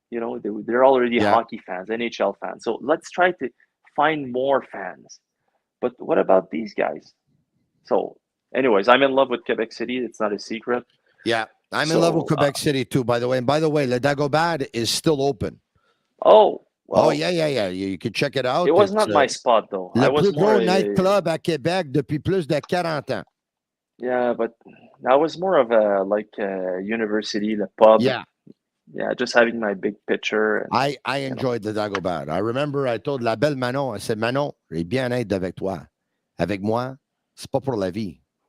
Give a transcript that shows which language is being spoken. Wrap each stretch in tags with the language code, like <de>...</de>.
<en>You know, they're already hockey fans, NHL fans. So let's try to find more fans. But what about these guys? So, anyways, I'm in love with Quebec City. It's not a secret. Yeah, I'm in love with Quebec City too, by the way. And by the way, Le Dagobad is still open. Oh, well, oh, yeah. You can check it out. It was not my spot, though.</en> <fr>Le plus gros nightclub à Québec depuis plus de 40 ans.</fr> <en>Yeah, but that was more of a university, the pub. Yeah. Yeah, just having my big picture. And, I enjoyed the Dagobad. I remember I told</en> <fr>la belle</fr> <en>Manon, I said, Manon,</en> <fr>j'ai bien être avec toi. Avec moi, c'est pas pour la vie.</fr>